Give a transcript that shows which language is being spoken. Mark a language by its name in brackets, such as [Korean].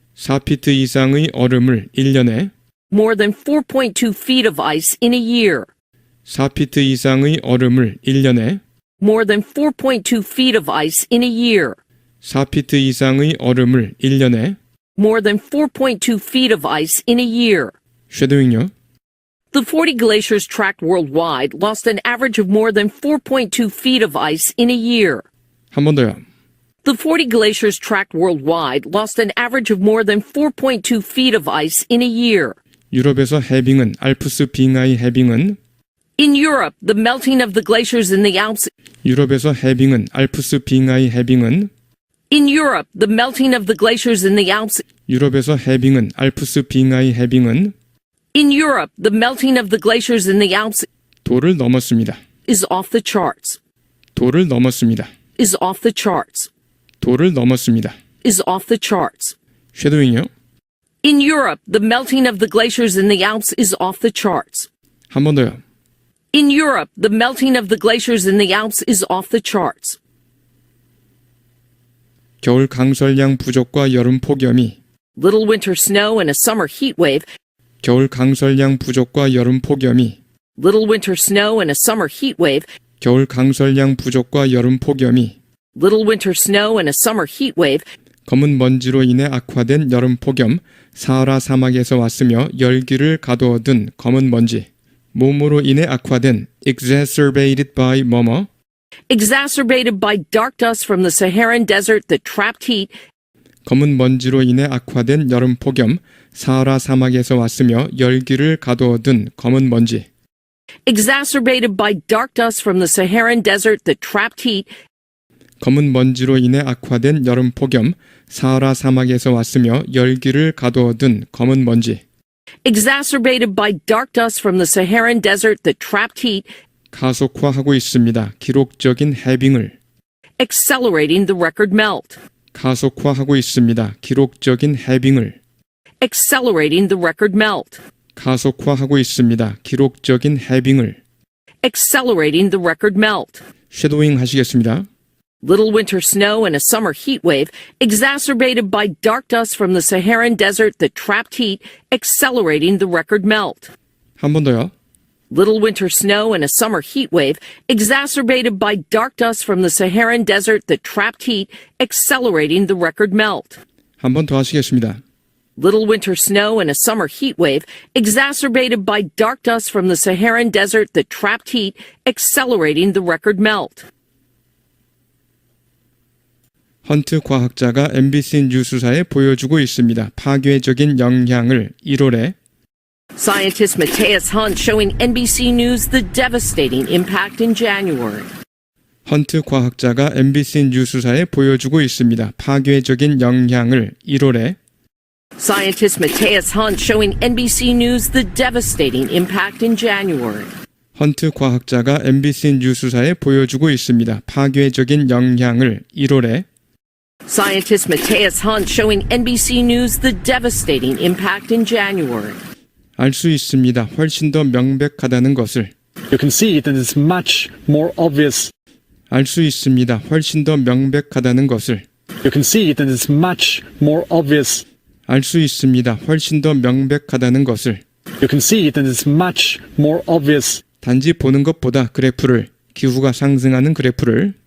[Korean] 4피트 이상의 얼음을 1년에 [English] more than 4.2 feet of ice in a year. [Korean] 4피트 이상의 얼음을 1년에 [English] More than 4.2 feet of ice in a year. [Korean] 4피트 이상의 얼음을 1년에 [English] More than 4.2 feet of ice in a year. [Korean] 쉐도잉요. [English] The 40 glaciers tracked worldwide lost an average of more than 4.2 feet of ice in a year. [Korean] 한 번 더요. [English] The 40 glaciers tracked worldwide lost an average of more than 4.2 feet of ice in a year. [Korean] 유럽에서 해빙은 알프스 빙하의 해빙은 [English] In Europe, the melting of the glaciers in the Alps. [Korean] 유럽에서 해빙은 알프스 빙하의 해빙은 [English] In Europe, the melting of the glaciers in the Alps. [Korean] 유럽에서 해빙은 알프스 빙하의 해빙은 [English] In Europe, the melting of the glaciers in the Alps [Korean] 도를 넘었습니다. [English] is off the charts. [Korean] 도를 넘었습니다. [English] Is off the charts. [Korean] 도를 넘었습니다. [English] Is off the charts. [Korean] 쉐도잉요. [English] In Europe, the melting of the glaciers in the Alps is off the charts. [Korean] 한 번 더요. [English] In Europe, the melting of the glaciers in the Alps is off the charts. [Korean] 겨울 강설량 부족과 여름 폭염이 [English] Little winter snow and a summer heat wave. [Korean] 겨울 강설량 부족과 여름 폭염이 [English] Little winter snow and a summer heat wave. [Korean] 겨울 강설량 부족과 여름 폭염이 [English] Little winter snow and a summer heat wave. [Korean] 검은 먼지로 인해 악화된 여름 폭염 사하라 사막에서 왔으며 열기를 가둬둔 검은 먼지 몸으로 인해 악화된 [English] exacerbated by Exacerbated by dark dust from the Saharan desert that trapped heat. [Korean] 검은 먼지로 인해 악화된 여름 폭염, 사하라 사막에서 왔으며 열기를 가둬둔 검은 먼지. [English] Exacerbated by dark dust from the Saharan desert that trapped heat. [Korean] 검은 먼지로 인해 악화된 여름 폭염, 사하라 사막에서 왔으며 열기를 가둬둔 검은 먼지. [English] Exacerbated by dark dust from the Saharan desert that trapped heat. [Korean] 가속화하고 있습니다. 기록적인 해빙을. [English] Accelerating the record melt. [Korean] 가속화하고 있습니다. 기록적인 해빙을. [English] Accelerating the record melt. [Korean] 가속화하고 있습니다. 기록적인 해빙을. [English] Accelerating the record melt. [Korean] 섀도잉 하시겠습니다. [English] Little winter snow and a summer heat wave, exacerbated by dark dust from the Saharan desert that trapped heat, accelerating the record melt. [Korean] 한 번 더요. [English] Little winter snow and a summer heat wave, exacerbated by dark dust from the Saharan desert that trapped heat, accelerating the record melt. [Korean] 한 번 더 하시겠습니다. [English] Little winter snow and a summer heat wave, exacerbated by dark dust from the Saharan desert that trapped heat, accelerating the record melt. [Korean] 헌트 과학자가 MBC 뉴스사에 보여주고 있습니다. 파괴적인 영향을 1월에 [English] Scientist Matthias Hunt showing NBC News the devastating impact in January. [Korean] 헌트 과학자가 MBC 뉴스사에 보여주고 있습니다. 파괴적인 영향을 1월에 [English] Scientist Matthias Hunt showing NBC News the devastating impact in January. [Korean] 헌트 과학자가 MBC 뉴스사에 보여주고 있습니다. 파괴적인 영향을 1월에 [English] Scientist Matthias Hunt showing NBC News the devastating impact in January. [Korean] 알 수 있습니다. 훨씬 더 명백하다는 것을. [English] You can see that it's much more obvious. [Korean] 알 수 있습니다. 훨씬 더 명백하다는 것을. [English] You can see that it's much more obvious. [Korean] 알 수 있습니다. 훨씬 더 명백하다는 것을. [English] You can see that it's much more obvious [Korean] 단지 보는 것보다 그래프를, 기후가 상승하는 그래프를,